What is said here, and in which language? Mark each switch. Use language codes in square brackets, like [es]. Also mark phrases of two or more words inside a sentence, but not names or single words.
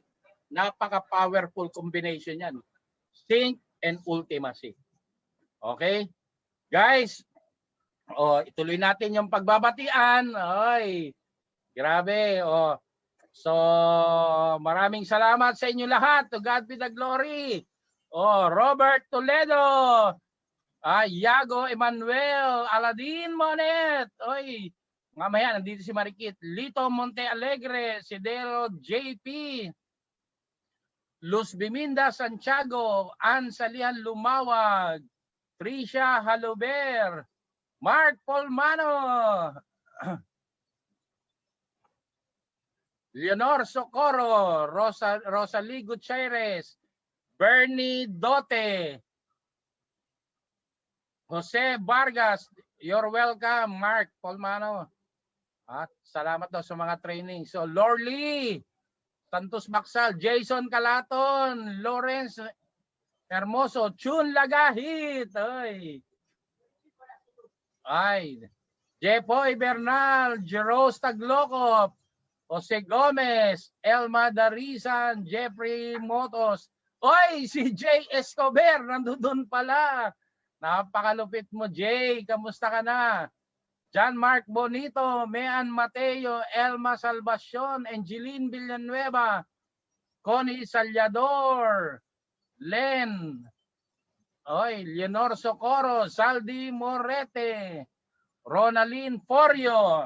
[tl] Napaka- [en] powerful combination [tl] yan. [en] Zinc and Ultimacy. Okay? [tl] Guys, ituloy natin yung pagbabatian. Ay, grabe. So, maraming salamat sa inyo lahat. [en] To God be the glory. Robert Toledo. Yago Emmanuel. Aladin Monet. [tl] Oy, mamaya, nandito si Marikit. Lito Monte Alegre. Sidero JP. Luz Biminda Santiago, Ann Salihan Lumawag, Tricia Haluber, Mark Polmano, Leonor Socorro, Rosalie Gutierrez, Bernie Dote, Jose Vargas, [en] you're welcome, [tl] Mark Polmano. At salamat daw sa mga training. So, Lorly, Santos Maxal, Jason Calaton, Lawrence Hermoso, Chun Lagahit, Jepoy Bernal, Jeros Taglocop, Jose Gomez, Elma Darisan, Jeffrey Motos. Si Jay Escobar, nandoon pala. Napakalupit mo, Jay. Kamusta ka na? John Mark Bonito, Mean Mateo, Elma Salvacion, Angeline Villanueva, Connie Salyador, Len, Leonor Socorro, Saldi Morete, Ronaline Forio.